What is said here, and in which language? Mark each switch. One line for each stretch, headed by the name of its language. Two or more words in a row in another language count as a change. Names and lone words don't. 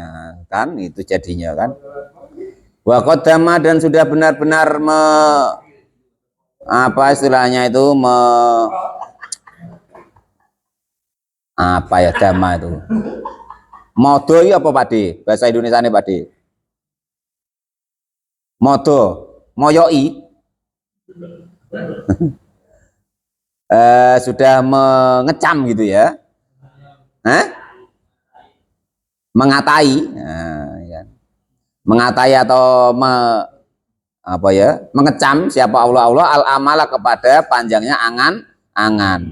Indonesian: Kan itu jadinya kan.
Arabic: Wa qaddama,
Indonesian: dan sudah benar-benar apa istilahnya itu apa ya dama itu. Modo ya apa Pakde? Bahasa Indonesia nih Pakde.
Javanese: Modo, moyoi.
Indonesian: Sudah mengecam gitu ya. Mengatai. Nah, ya. Mengatai atau mengecam siapa
Arabic: Allah al-amala,
Indonesian: kepada panjangnya angan-angan.